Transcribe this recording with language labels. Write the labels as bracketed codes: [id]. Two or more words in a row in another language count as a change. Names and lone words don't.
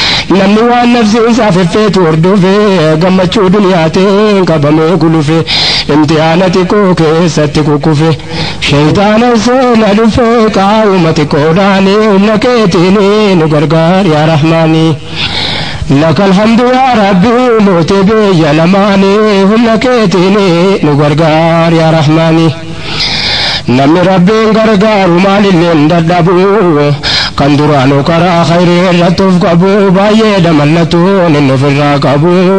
[om] Namni waan nafsi isaa feffeetu hordofe, gammachuu duniyaatiin qabamee gulufe, imtihaana xiqqoo keessatti kukkufe. Shaytaana seena dhufe, qaawuma xiqqoodhaanii, humna keetiin nu gargaari yaa Rahmaanii. [ar] لك الحمد يا ربي [om] موتي biyya lamaanii, humna keetiin nu gargaari yaa Rahmaanii. Namni Rabbiin gargaaru maalillee hin dadhabu, kan duraanuu karaa khayrii irratti of qabu, baay'ee damallatuun hin ofirraa qabu.